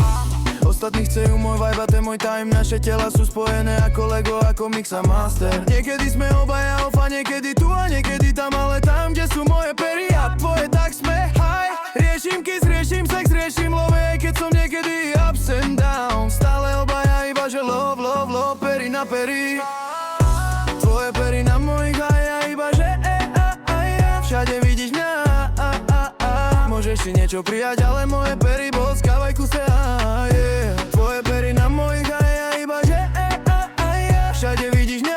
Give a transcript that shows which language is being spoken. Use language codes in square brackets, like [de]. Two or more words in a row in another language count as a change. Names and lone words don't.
[sk] Ostatní chcejú môj vibe a ten môj time. Naše tela sú spojené ako Lego, ako mix a master. Niekedy sme obaja off a niekedy tu a niekedy tam, ale tam, kde sú moje pery a tvoje, tak sme high. Riešim kiss, riešim sex, riešim love, aj keď som niekedy [en] ups and down. [sk] Stále obaja iba že [en] love, love, love, [sk] pery na pery. Tvoje pery na mojich a iba že všade vidíš mňa. Môžeš si niečo prijať, ale moje pery boskávaj kuse Tvoje pery na mojich a iba že všade vidíš mňa.